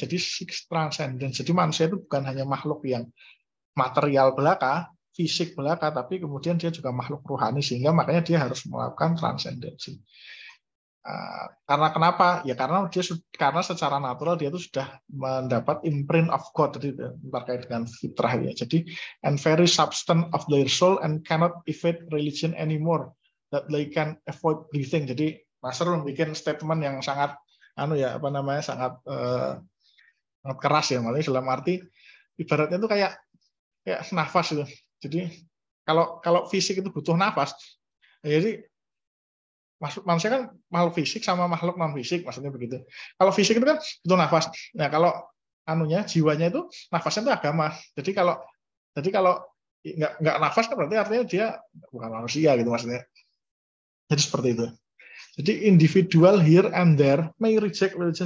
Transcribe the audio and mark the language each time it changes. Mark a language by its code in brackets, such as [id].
[id] Jadi transcendence. Jadi manusia itu bukan hanya makhluk yang material belaka, fisik belaka, tapi kemudian dia juga makhluk rohani, sehingga makanya dia harus melakukan transendensi. Karena kenapa? Ya karena secara natural dia itu sudah mendapat [en] imprint of God, [id] jadi terkait dengan fitrah ya. Jadi [en] and very substance of their soul and cannot evade religion anymore, that they can avoid breathing. [id] Jadi Nasr membuat statement yang sangat sangat keras ya, maksudnya dalam arti ibaratnya itu kayak nafas itu. Jadi kalau fisik itu butuh nafas, jadi manusia kan makhluk fisik sama makhluk non fisik, maksudnya begitu. Kalau fisik itu kan butuh nafas. Nah kalau jiwanya itu nafasnya itu agama. Jadi kalau nggak nafas kan berarti artinya dia bukan manusia gitu maksudnya. Jadi seperti itu. Jadi [en] individual here and there may reject religion.